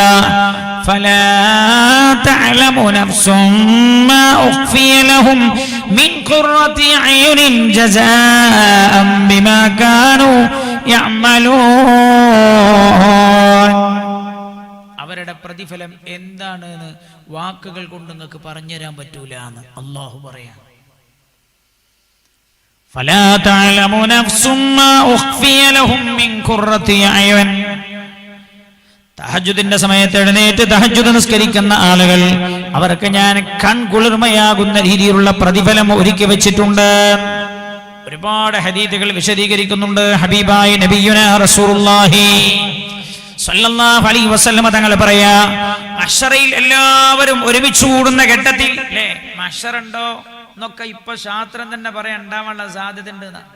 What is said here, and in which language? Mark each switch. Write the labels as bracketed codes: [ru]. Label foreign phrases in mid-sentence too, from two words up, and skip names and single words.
[ar] فلا تعلم نفس ما أخفي لهم من قرة أعين جزاء بما كانوا يعملون. [ml] അവരുടെ പ്രതിഫലം എന്താണെന്ന് വാക്കുകൾ കൊണ്ട് നിങ്ങൾക്ക് പറഞ്ഞുതരാൻ പറ്റൂല എന്ന് അല്ലാഹു പറയാം. [ar] فلا تعلم نفس ما أخفي لهم من قرة أعين. [ml] തഹജ്ജുദിന്റെ സമയത്ത് എഴുന്നേറ്റ് തഹജ്ജുദ് നിസ്കരിക്കുന്ന ആളുകൾ അവർക്ക് ഞാൻ കൺകുളിർമയാകുന്ന രീതിയിലുള്ള പ്രതിഫലം ഒരുക്കി വെച്ചിട്ടുണ്ട്. ഒരുപാട് ഹദീസുകൾ വിശദീകരിക്കുന്നുണ്ട്. ഹബീബായ [ar] نبينا رسول الله صلى الله عليه وسلم [ml] തങ്ങൾ പറയാ, മഹ്ശറയിൽ എല്ലാവരും ഒരുമിച്ച് കൂടുന്ന ഘട്ടത്തിൽ അല്ലേ, മഹ്ശറുണ്ടോ എന്നൊക്കെ ഇപ്പൊ ശാസ്ത്രം തന്നെ പറയാൻ ഉണ്ടാവാനുള്ള സാധ്യത ഉണ്ട്.